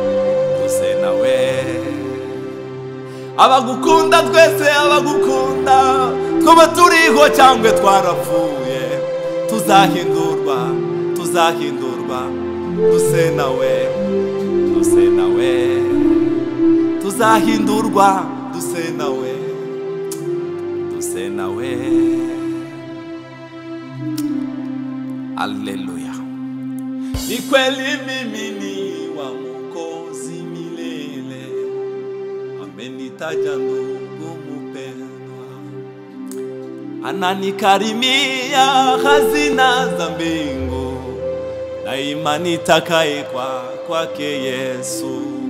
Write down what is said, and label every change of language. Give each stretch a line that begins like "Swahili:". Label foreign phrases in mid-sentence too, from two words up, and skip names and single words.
Kinyarwanda: Abagukunda twese, twaba turiho cyangwa twarapfuye, tuzahindurwa duse nawe. tuzahindurwa duse nawe Haleluya.
Swahili: Ni kweli mimi ni wa Mwokozi milele, amenitaja ndugu mpendwa, ananikarimia hazina za mbingu, daima nitakaye kwake Yesu.